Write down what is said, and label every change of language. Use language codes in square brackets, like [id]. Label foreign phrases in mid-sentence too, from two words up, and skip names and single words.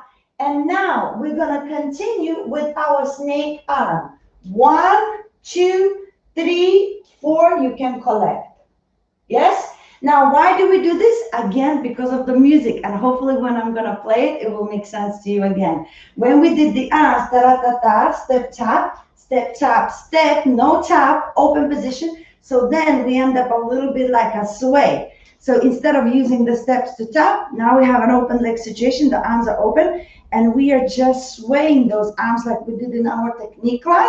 [en] And now we're gonna continue with our snake arm. 1, 2, 3, 4, you can collect. Yes? Now, why do we do this? Again, because of the music. And hopefully when I'm going to play it, it will make sense to you again. When we did the arms, ta-ra-ta-ta, step, tap, step, no tap, open position. So then we end up a little bit like a sway. So instead of using the steps to tap, now we have an open leg situation. The arms are open. And we are just swaying those arms like we did in our technique class.